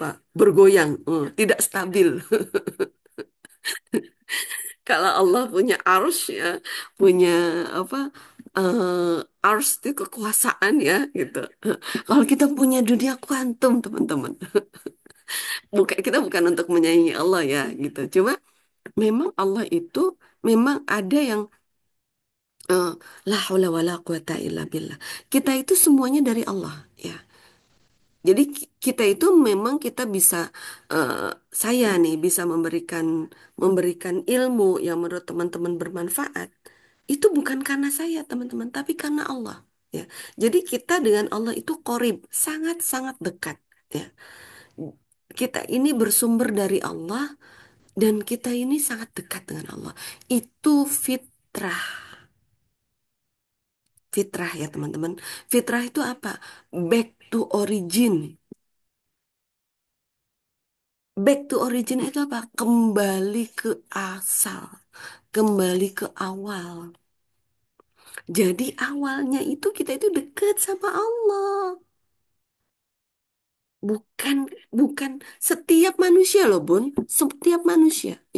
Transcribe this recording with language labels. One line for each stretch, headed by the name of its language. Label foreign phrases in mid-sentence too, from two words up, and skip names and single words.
Indonesian: Bergoyang, tidak stabil. Kalau Allah punya arus ya, punya apa? Arus itu kekuasaan ya, gitu. Kalau kita punya dunia kuantum, teman-teman. Kita bukan untuk menyaingi Allah ya gitu. Cuma memang Allah itu memang ada yang eh,
Arabic: لا حول ولا قوة إلا بالله.
Indonesian: Kita itu semuanya dari Allah ya. Jadi kita itu memang kita bisa eh, saya nih bisa memberikan ilmu yang menurut teman-teman bermanfaat. Itu bukan karena saya teman-teman, tapi karena Allah ya. Jadi kita dengan Allah itu qorib, sangat-sangat dekat ya. Kita ini bersumber dari Allah dan kita ini sangat dekat dengan Allah. Itu fitrah. Fitrah ya teman-teman. Fitrah itu apa?
English: Back to origin. Back to origin
Indonesian: itu apa? Kembali ke asal. Kembali ke awal. Jadi awalnya itu kita itu dekat sama Allah. Bukan bukan setiap manusia loh Bun. Setiap manusia ya.